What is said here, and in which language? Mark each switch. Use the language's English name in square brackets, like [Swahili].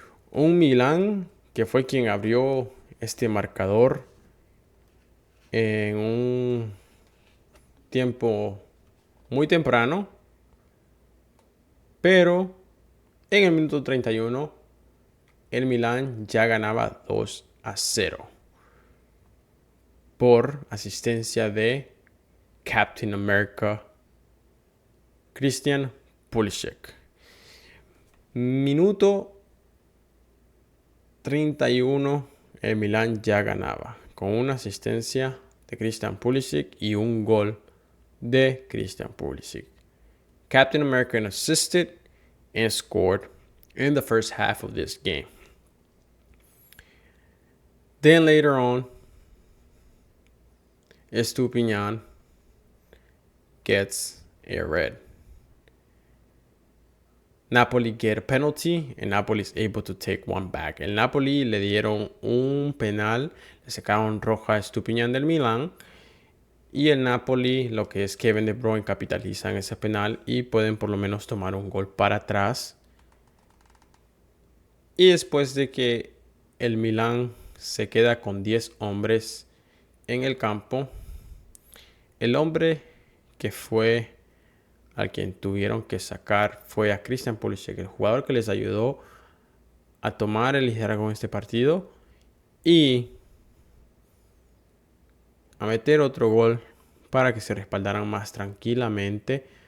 [Spanish] Un Milán que fue quien abrió este marcador en un tiempo muy temprano, pero en el minuto 31 el Milán ya ganaba 2-0 por asistencia de Captain America Christian Pulisic. Minuto 31 el Milán ya ganaba con una asistencia de Christian Pulisic y un gol de Christian Pulisic. [English] Captain America assisted and scored in the first half of this game. Then later on, Estupiñán gets a red. Napoli get a penalty and Napoli is able to take one back. [Spanish] El Napoli le dieron un penal, le sacaron roja a Estupiñán del Milán y el Napoli, lo que es Kevin De Bruyne, capitalizan ese penal y pueden por lo menos tomar un gol para atrás. Y después de que el Milán se queda con 10 hombres en el campo, el hombre que fue al quien tuvieron que sacar fue a Christian Pulisic, el jugador que les ayudó a tomar el liderazgo en este partido y a meter otro gol para que se respaldaran más tranquilamente.